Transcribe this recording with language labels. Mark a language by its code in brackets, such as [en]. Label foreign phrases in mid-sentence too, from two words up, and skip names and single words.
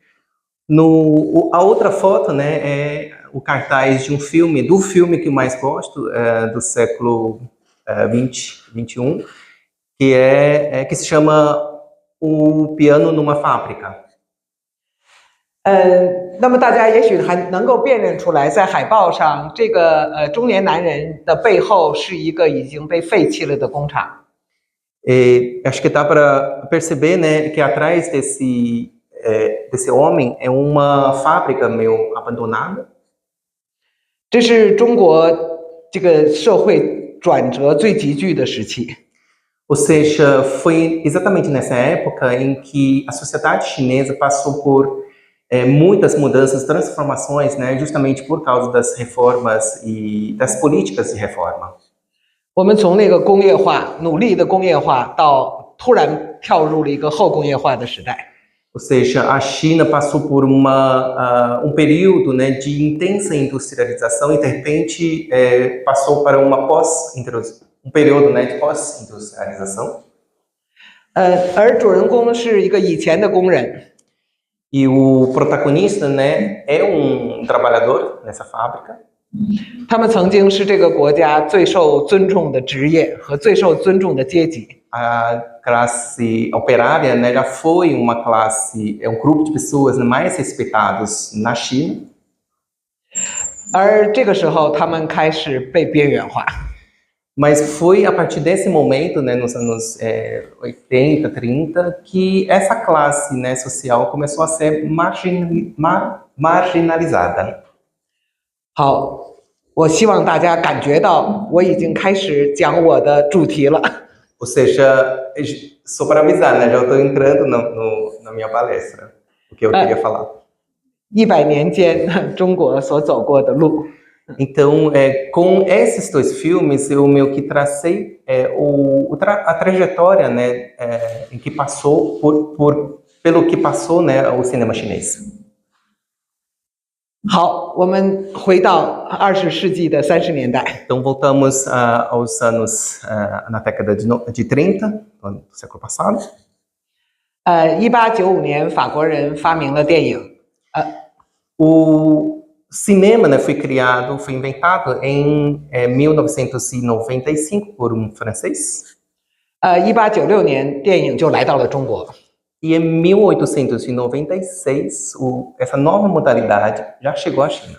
[pt] A outra foto, né, é o cartaz de do filme que eu mais gosto, do século 20, 21, que se chama O Piano numa Fábrica. [zh] 那么大家也许还能够辨认出来，在海报上，这个中年男人的背后是一个已经被废弃了的工厂。 [pt] Acho que dá para perceber, né, que atrás desse homem é uma fábrica meio abandonada. [zh] 这是中国这个社会转折最急剧的时期。 [pt] Ou seja, foi exatamente nessa época em que a sociedade chinesa passou por muitas mudanças, transformações, né, justamente por causa das reformas e das políticas de reforma. [zh] 我们从那个工业化，努力的工业化，到突然跳入了一个后工业化的时代。 [pt] Ou seja, a China passou por um período, né, de intensa industrialização e, de repente, passou para um período, né, de pós-industrialização. [zh] 而主人公是一个以前的工人。 [pt] E o protagonista, né, é trabalhador nessa fábrica. [zh] 他们曾经是这个国家最受尊重的职业和最受尊重的阶级。 [pt] A classe operária, né, já foi uma classe, grupo de pessoas mais respeitados na China. [zh] 而这个时候，他们开始被边缘化。 [pt] Mas foi a partir desse momento, né, nos anos 80, 30, que essa classe, né, social começou a ser marginalizada. [zh] 好，我希望大家感觉到我已经开始讲我的主题了。 [pt] Ou seja, só para avisar, né, já estou entrando na minha palestra, o que eu queria falar. [zh] 100 年间中国所走过的路。 [pt] Então, com esses 2 filmes, eu meio que tracei a trajetória, né, em que passou pelo que passou, né, o cinema chinês. [zh] 好，我们回到20世纪的30年代。 [pt] Então, voltamos aos anos na década de 30, do século passado. [zh] 1895 年，法国人发明了电影。 [pt] O cinema, né, foi inventado em 1995 por francês. [zh] 1896 年，电影就来到了中国。 [pt] E em 1896, essa nova modalidade já chegou à China.